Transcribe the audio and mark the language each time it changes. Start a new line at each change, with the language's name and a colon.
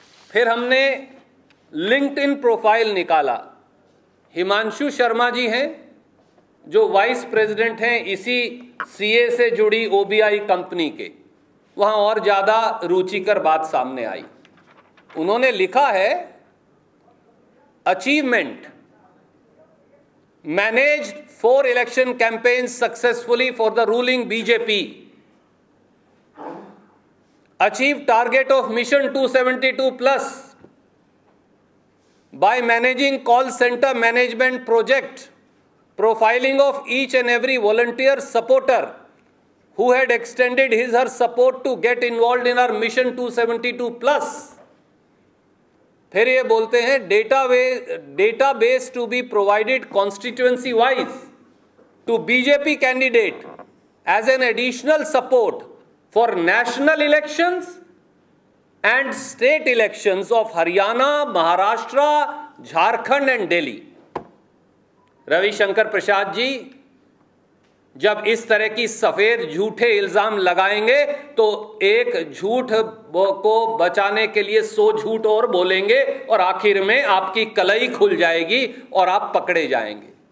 Hindi: फिर हमने LinkedIn profile निकाला। हिमांशु शर्मा जी हैं जो वाइस प्रेसिडेंट हैं इसी CA से जुड़ी OBI कंपनी के। वहां और ज्यादा रुचिकर बात सामने आई। उन्होंने लिखा है,
English: Achievement, managed 4 election campaigns successfully for the ruling BJP, achieve target of mission 272 plus by managing call center management project, profiling of each and every volunteer supporter who had extended his her support to get involved in our mission 272 plus।
Hindi: फिर ये बोलते हैं
English: database to be provided constituency wise to BJP candidate as an additional support for national elections and state elections of Haryana, Maharashtra, Jharkhand and Delhi।
Hindi: Ravishankar Prasad ji जब इस तरह की सफेद झूठे इल्जाम लगाएंगे तो एक झूठ को बचाने के लिए 100 झूठ और बोलेंगे और आखिर में आपकी कलई खुल जाएगी और आप पकड़े जाएंगे।